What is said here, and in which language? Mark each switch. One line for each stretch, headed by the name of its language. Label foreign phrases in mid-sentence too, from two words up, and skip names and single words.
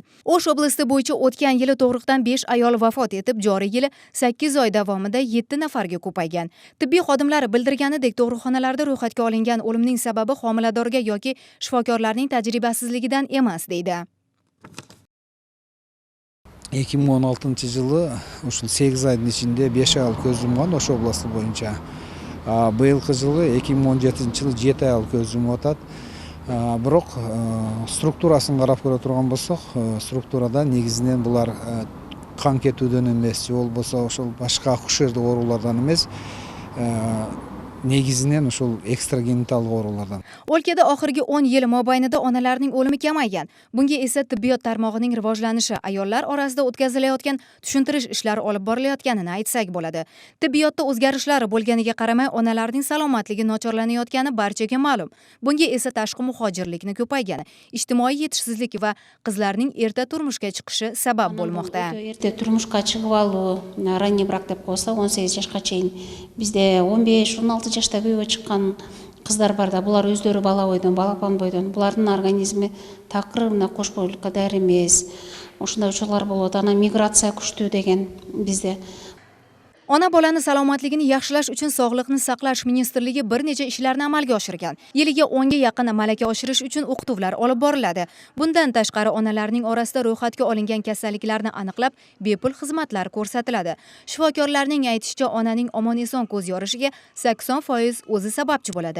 Uzbek: O'sh oblasti bo'yicha o'tgan yili tug'ruqdan 5 ayol vafot etib, joriy yili 8 oy davomida 7 nafarga ko'paygan. Tibbiy xodimlar bildirganidek, tug'ruqxonalarda ro'yxatga olingan o'limning sababi homiladorga yoki shifokorlarning tajribasizligidan emas, deydi.
Kyrgyz: 2016 ушул 8 айдын ичинде 5 ayol көз жумган Ош областы боюнча. Быйылкы жылы 2017 жылы 7 ayol көз жумуп атат. Бирок структурасын карап көрө турган болсок, структурада негизинен булар кан кетүүдөн эмес, же болбосо ошол башка акушердик оорулардан эмес, negizinen ошол ekstragenital оорулардан.
Uzbek: O'lkada oxirgi 10 yil mobaynida onalarning o'limi kamaygan. Bunga esa tibbiyot tarmog'ining rivojlanishi, ayollar orasida o'tkazilayotgan tushuntirish ishlari olib borilayotganini aytsak bo'ladi. Tibbiyotda o'zgarishlar bo'lganiga qaramay, onalarning salomatligi nochorlanayotgani barchaga ma'lum. Bunga esa tashqi muhojirlikni ko'paygani, ijtimoiy yetishsizlik va qizlarning erta turmushga chiqishi sabab bo'lmoqda. Erta turmushga chiqib oluu,
Russian: ранний брак
Uzbek: deb qo'ysa 18 yoshga
Kyrgyz: чейин bizde 15-16 жашта күйөөгө чыккан кыздар бар да, булар өздөрү бала бойдон, балапан бойдон, булардын организми такыр мына кош бойлукка даяр эмес. Ошондой учурлар болот. Ана миграция күчтүү деген bizde.
Uzbek: Ona bolani salomatligini yaxshilash uchun Sog'liqni saqlash ministrligi bir necha ishlarni amalga oshirgan. Yiliga 10 ga yaqin malaka oshirish uchun o'qituvlar olib boriladi. Bundan tashqari onalarning orasida ro'yxatga olingan kasalliklarni aniqlab, bepul xizmatlar ko'rsatiladi. Shifokorlarning aytishicha, onaning omon-eson ko'z yorishiga 80% o'zi sababchi bo'ladi.